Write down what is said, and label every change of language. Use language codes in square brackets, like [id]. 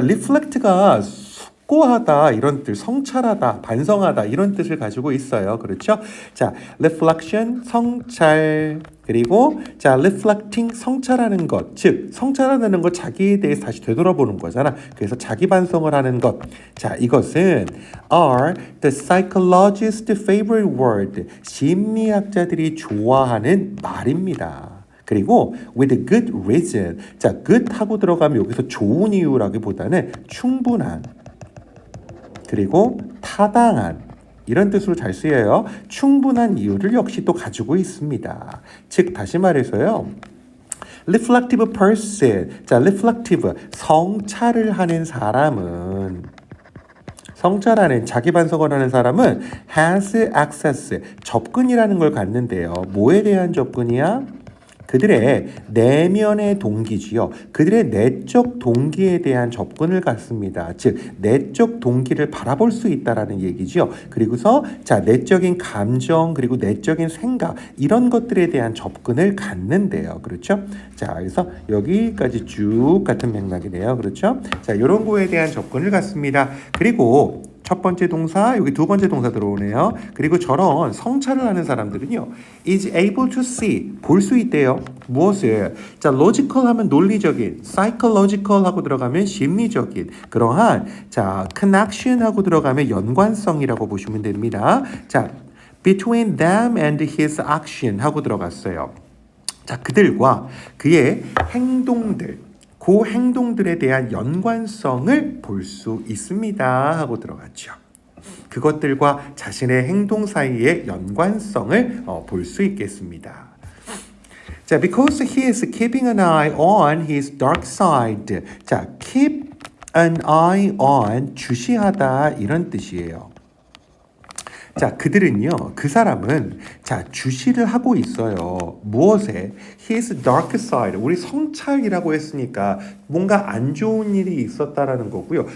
[ko] reflect가 숙고하다 이런 뜻, 성찰하다, 반성하다 이런 뜻을 가지고 있어요. 그렇죠? 자, reflection 성찰 그리고 자, reflecting 성찰하는 것, 즉 성찰하는 것 자기에 대해서 다시 되돌아보는 거잖아. 그래서 자기 반성을 하는 것. 자, 이것은 [en] are the psychologist's favorite word. [ko] 심리학자들이 좋아하는 말입니다. 그리고 [en] with good reason. [ko] 자, good 하고 들어가면 여기서 좋은 이유라기보다는 충분한 그리고 타당한 이런 뜻으로 잘 쓰여요. 충분한 이유를 역시 또 가지고 있습니다. 즉 다시 말해서요. [en] reflective person. [ko] 자, reflective 성찰을 하는 사람은 성찰하는 자기 반성을 하는 사람은 [en] has access [ko] 접근이라는 걸 갖는데요. 뭐에 대한 접근이야? 그들의 내면의 동기지요. 그들의 내적 동기에 대한 접근을 갖습니다. 즉 내적 동기를 바라볼 수 있다라는 얘기죠. 그리고서 자, 내적인 감정 그리고 내적인 생각 이런 것들에 대한 접근을 갖는데요. 그렇죠? 자, 그래서 여기까지 쭉 같은 맥락이네요. 그렇죠? 자, 이런 거에 대한 접근을 갖습니다. 그리고 첫 번째 동사, 여기 두 번째 동사 들어오네요. 그리고 저런 성찰을 하는 사람들은요. [en] is able to see, [ko] 볼 수 있대요. 무엇을? 자, logical 하면 논리적인, psychological 하고 들어가면 심리적인, 그러한, 자, connection 하고 들어가면 연관성이라고 보시면 됩니다. [en] 자, between them and his action [ko] 하고 들어갔어요. 자, 그들과 그의 행동들, 그 행동들에 대한 연관성을 볼 수 있습니다 하고 들어갔죠. 그것들과 자신의 행동 사이의 연관성을 볼 수 있겠습니다. [en] 자, because he is keeping an eye on his dark side. [ko] 자, keep an eye on 주시하다 이런 뜻이에요. 자, 그들은요, 그 사람은 자, 주시를 하고 있어요. 무엇에? [en] His dark side. [ko] 우리 성찰이라고 했으니까 뭔가 안 좋은 일이 있었다라는 거고요.